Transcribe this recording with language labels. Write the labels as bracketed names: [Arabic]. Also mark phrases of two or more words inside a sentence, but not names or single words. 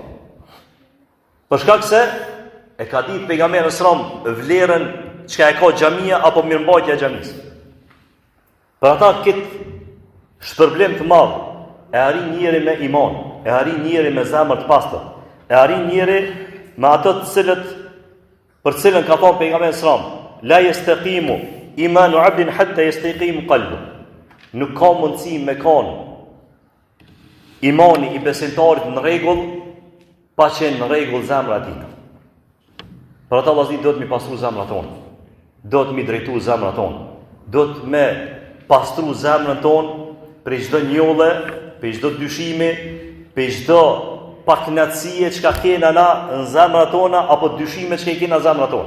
[Albanian] Për shkak se e ka ditë pejgamberi [Arabic] صلى الله عليه وسلم [Albanian] vlerën çka e ka xhamia apo mirëmbajtja e xhamisë. Për ata këtë shpërblim të madh e arrin njëri me iman, e arrin njëri me zemër të pastër, e arrin njëri me ato të cilët për të cilën ka thënë pejgamberi [Arabic] صلى الله عليه وسلم, لا يستقيم إيمان عبد حتى يستقيم قلبه. [Albanian] Nuk ka mundësi me kanë imani i besimtarit në rregull pa qenë në rregull zemra e tij. Për ata vëllezër do të mi pastru zemrat tonë. Do të mi drejtu zemrat tonë. Do të me pastru zemrën tonë për çdo njolle, për çdo dyshimi, për çdo pakënaqësie që kena na në zemrat tona apo dyshime që kena në zemrat tona.